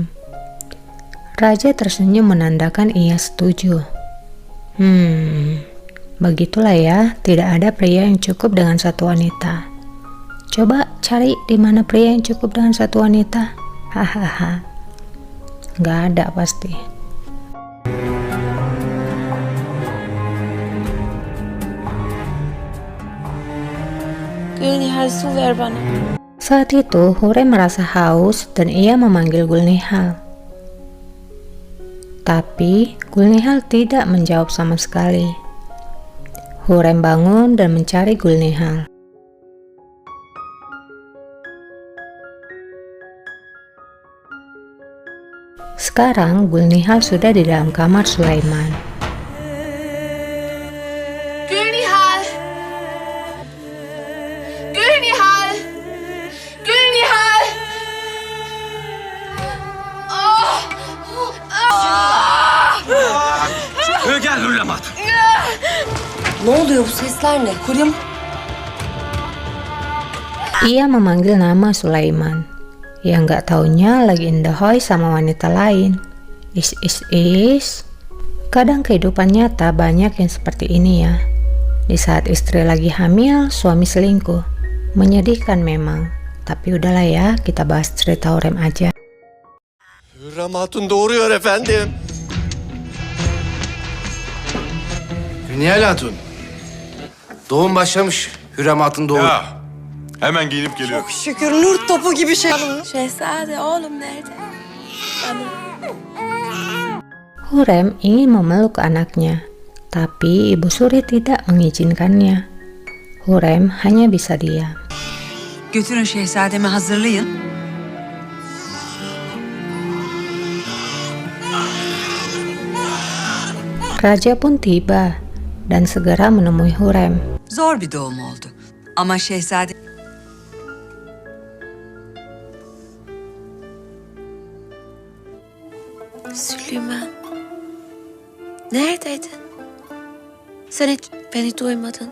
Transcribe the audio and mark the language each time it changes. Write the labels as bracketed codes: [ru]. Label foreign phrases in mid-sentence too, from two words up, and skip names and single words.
[id] Raja tersenyum menandakan ia setuju. Begitulah ya, tidak ada pria yang cukup dengan satu wanita. Coba cari di mana pria yang cukup dengan satu wanita. Hahaha. Nggak ada pasti. [tr] Gülnihal, su ver bana. [id] Saat itu Hurrem merasa haus dan ia memanggil Gulnihal. Tapi Gulnihal tidak menjawab sama sekali. Hurrem bangun dan mencari Gulnihal. Sekarang Gulnihal sudah di dalam kamar Sulaiman. [tr] Gülnihal! Gülnihal! Gülnihal! Gel Hürrem Hatun. Ne oluyor, bu sesler ne? Hürrem, [id] Ia memanggil nama Sulaiman. Yang nggak taunya lagi indahoy sama wanita lain. Is. Kadang kehidupan nyata banyak yang seperti ini ya. Di saat istri lagi hamil, suami selingkuh. Menyedihkan memang. Tapi udahlah ya, kita bahas cerita Hurrem aja. [tr] Hürrem Hatun doğuruyor efendim. Nihal Hatun. Doğum başlamış. Hürrem Hatun doğuyor. Ya, hemen giyinip geliyor. şükür nur topu gibi şey. Şehzade oğlum nerede? [id] Hurrem ingin memeluk anaknya, tapi Ibu Suri tidak mengizinkannya. Hurrem hanya bisa diam. [tr] Götürün şehzademi hazırlayın. [id] Raja pun tiba dan segera menemui Hurrem. [tr] Zor bir doğum oldu. Ama şehzade... Süleyman. Neredeydin? Sen hiç beni duymadın.